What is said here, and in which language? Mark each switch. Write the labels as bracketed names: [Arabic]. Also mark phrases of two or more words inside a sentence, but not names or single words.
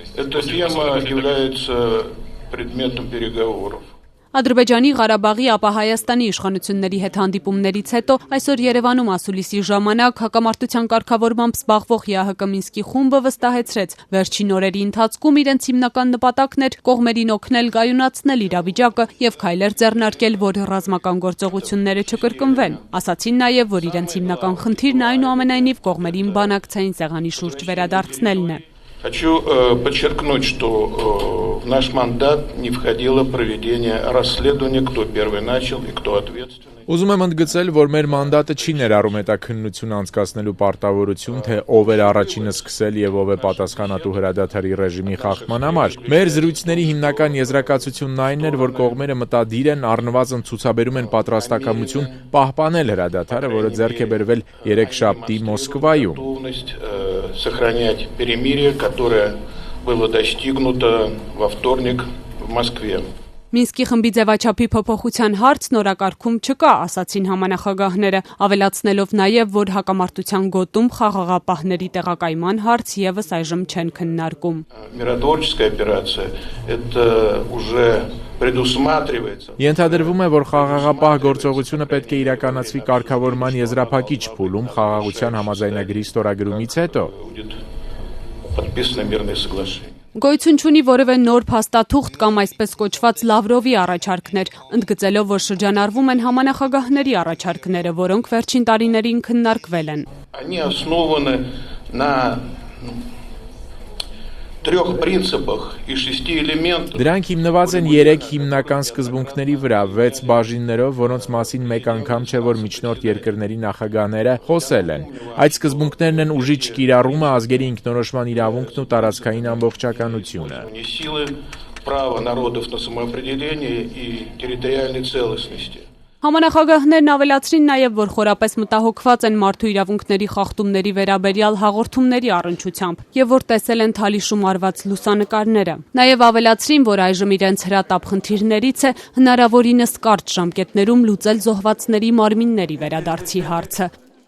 [Armenian] Ադրբեջանի, Ղարաբաղի, ապա Հայաստանի իշխանությունների հետ հանդիպումներից հետո այսօր Երևանում ասուլիսի ժամանակ հակամարտության կարգավորմամբ զբաղվող ԵԱՀԿ Մինսկի խումբը վստահեցրեց, վերջին օրերի ընթացքում իրենց հիմնական նպատակն էր կողմերին օգնել կայունացնել իրավիճակը եւ քայլեր ձեռնարկել, որ ռազմական գործողությունները չկրկնվեն։ Ասացին նաեւ, որ իրենց հիմնական խնդիրն այնուամենայնիվ կողմերին բանակցային սեղանի շուրջ վերադարձնելն է։ [Russian] Хочу подчеркнуть, что в наш мандат не входило проведение расследования, кто первый начал и кто ответственный. [Armenian] Ուզում եմ ընդգծել, որ մեր մանդատը չի ներառում հետաքննություն անցկացնելու պարտավորություն, թե ով էր առաջինը սկսել եւ ով է պատասխանատու հրադադարի ռեժիմի խախտման համար։ Մեր զրույցների հիմնական եզրակացությունն այն էր, որ կողմերը մտադիր են առնվազն ցուցաբերում են պատրաստակամություն պահպանել հրադադարը, որը ձեռք է բերվել երեքշաբթի Մոսկվայում։ [Russian] Сохранять перемирие, которое было достигнуто во вторник в Москве. [Armenian] Մինսկի խմբի ձևաչափի փոփոխության հարցն օրակարգում չկա, ասացին համանախագահները, ավելացնելով նաև, որ հակամարտության գոտում խաղաղապահների տեղակայման հարց եւս այժմ չեն քննարկում։ [Russian] Миротворческая операция это уже предусматривается. [Armenian] Ենթադրվում է, որ խաղաղապահ գործողությունը պետք է իրականացվի կարգավորման եզրափակիչ փուլում խաղաղության համաձայնագրի ստորագրումից հետո։ [Russian] Подписано мирное соглашение. [Armenian] Գոյություն չունի որևէ նոր փաստաթուղթ կամ այսպես կոչված Լավրովի առաջարկներ, ընդգծելով, որ շրջանառվում են համանախագահների առաջարկները, որոնք վերջին տարիներին քննարկվել են։ [Russian] Они основаны на трех принципах и 6 элементах. [Armenian] Դրանք հիմնված են 3 հիմնական սկզբունքների վրա, 6 բաժիններով, որոնց մասին մեկ անգամ չէ որ միջնորդ երկրների նախագահները խոսել են։ Այդ սկզբունքներն են ուժի չկիրառումը, ազգերի ինքնորոշման իրավունքն ու տարածքային ամբողջականությունը։ [Russian] Силы права народов на самоопределение и территориальной целостности. [Armenian] Համանախագահներն ավելացրին նաև, որ խորապես մտահոգված են մարդու իրավունքների խախտումների վերաբերյալ հաղորդումների առնչությամբ եւ որ տեսել են Թալիշում արված լուսանկարները։ Նաև ավելացրին, որ այժմ իրենց հրատապ խնդիրներից է հնարավորինս կարճ ժամկետներում լուծել զոհվածների մարմինների վերադարձի հարցը։